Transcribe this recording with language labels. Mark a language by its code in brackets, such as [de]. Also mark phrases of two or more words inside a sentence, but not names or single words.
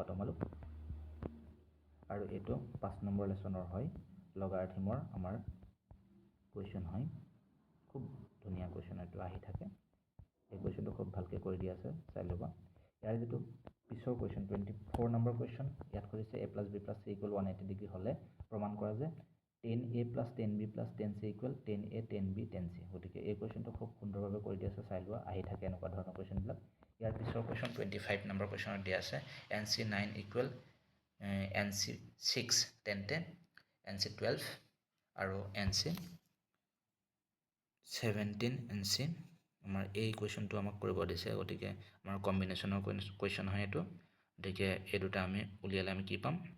[as] তোমালোক আৰু এটো 5 নম্বৰ লেসনৰ হয় লগাৰিথমৰ আমাৰ কুৱেশ্যন হয় খুব ধুনীয়া কুৱেশ্যন এটো আহি থাকে এই কুৱেশ্যনটো খুব ভালকৈ কৰি দিয়া আছে চাই লবা ইয়াৰ যেটো পিছৰ কুৱেশ্যন 24 নম্বৰ কুৱেশ্যন ইয়াত কৰিছে a + b + c = 180 ডিগ্ৰী হলে প্ৰমাণ কৰা যে tan a + tan b + tan c = tan a tan b tan c গতিকে এই কুৱেশ্যনটো খুব সুন্দৰভাৱে কৰি দিয়া আছে চাই লোৱা আহি থাকে এনেকুৱা ধৰণৰ কুৱেশ্যন বিলাক ইয়াৰ পিছৰ কুৱেশ্যন 25 নম্বৰ কুৱেশ্যনত দিয়া আছে nc9 = nc6 তেন্তে nc12 আৰু nc17 nc আমাৰ এই কুৱেশ্যনটো আমাক কৰিব দিছে গতিকে আমাৰ কম্বিনেশ্যনৰ কুৱেশ্যন হয় এটো গতিকে এই দুটা আমি উলিয়ালে আমি কি পাম